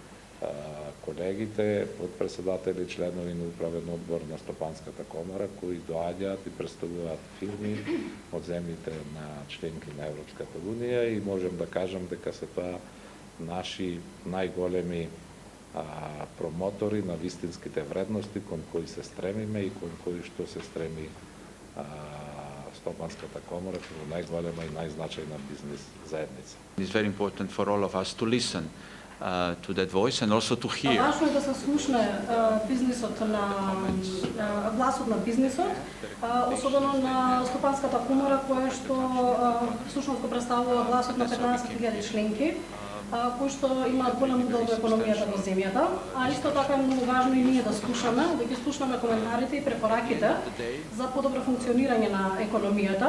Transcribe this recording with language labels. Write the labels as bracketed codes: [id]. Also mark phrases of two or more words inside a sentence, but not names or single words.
[mk] колегите, подпредседатели, членови на управен одбор на Стопанската комора, кои доаѓаат и представуваат фирми од земјите на членки на Европската унија и можем да кажам дека се тоа наши најголеми промотори на вистинските вредности кон кои се стремиме и кон кои што се стреми Стопанската комора како најголема и најзначајна бизнес заедница. [en] It's very important for all of us to listen to that voice and also to hear. [mk] Важно е да се слушне бизнисот гласот на бизнисот, особено на Стопанската комора која што всушност го представува гласот на 15.000 членки, кои што имаат голем удел во економијата во земјата, а исто така е многу важно и ние да слушаме, да ги слушаме коментарите и препораките за подобро функционирање на економијата.